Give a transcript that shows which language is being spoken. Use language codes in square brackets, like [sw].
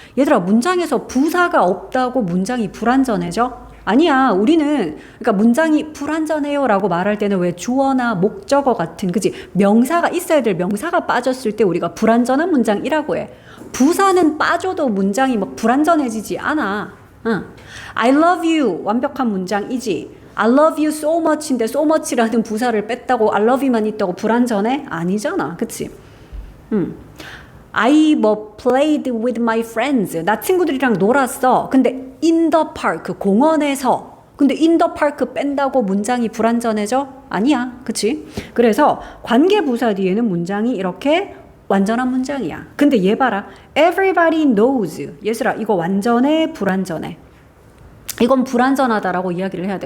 [ko] 얘들아 문장에서 부사가 없다고 문장이 불완전해져? 아니야. 우리는 그러니까 문장이 불완전해요 라고 말할 때는 왜 주어나 목적어 같은 그치 명사가 있어야 될 명사가 빠졌을 때 우리가 불완전한 문장이라고 해. 부사는 빠져도 문장이 막 불완전해지지 않아. 응. [en] I love you [ko] 완벽한 문장이지. [en] I love you so much인데 [ko] so much라는 부사를 뺐다고 I love you만 있다고 불완전해? 아니잖아. 그치? [en] I 뭐 played with my friends. [ko] 나 친구들이랑 놀았어. 근데 in the park 공원에서. 근데 [en] in the park [ko] 뺀다고 문장이 불완전해져? 아니야. 그치? 그래서 관계부사 뒤에는 문장이 이렇게 완전한 문장이야. 근데 얘 봐라. [en] Everybody knows. [ko] 예슬아 이거 완전해 불완전해? 이건 불완전하다라고 이야기를 해야 돼.